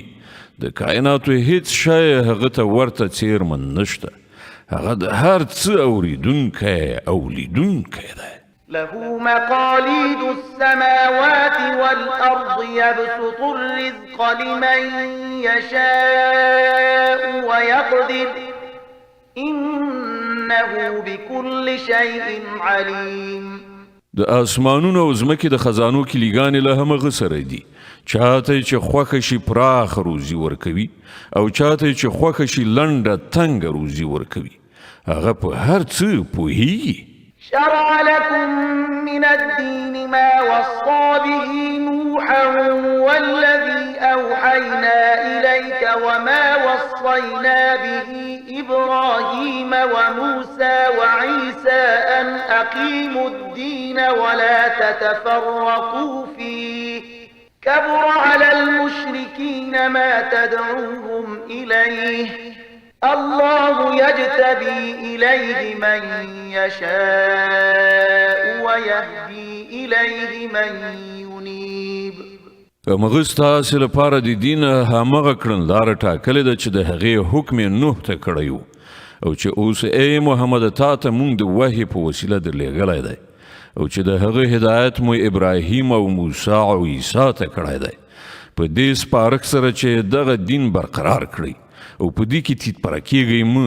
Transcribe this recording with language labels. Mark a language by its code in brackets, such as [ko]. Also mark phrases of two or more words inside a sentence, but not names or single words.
[ps] د کائناتو هیڅ شی هغه ته ورته څیرمن نشته. هغه د هر څه اوریدونکی او لیدونکی دی. [ar] له مقاليد السماوات والأرض يبسط الرزق لمن يشاء ويقدر إنه بكل شيء عليم. [ps] د آسمانونو او ځمکې د خزانو کلیګانې له همغه سره دي. چاته چې خوښه شي پراخ روزي ورکوي او چاته چې خوښه شي لنډه تنګه روزي ورکوي. هغه په هر څه پوهیږي. [ar] شرع لكم من الدين ما وصى به نوحا والذي أوحينا إليك وما وصينا به إبراهيم وموسى وعيسى أن أقيموا الدين ولا تتفرقوا فيه كبر على المشركين ما تدعوهم إليه الله يجتبي إليه من يشاء ويهدي إليه من ينيب. [ps] هغه ستاسې لپاره د دین همغه کړنلاره ټاکلې ده چې د هغې حکم یې نوح ته کړی و او چې اوس ای محمد تا ته موږ د وحي په وسیله درلېږلی دی او چې د هغه هدایت مو ابراهیم او موسی او عیسی ته کړی دی په دې سپارښت سره چې دغه دین برقرار کړئ او په دې کې تیت پره کېږئ مه.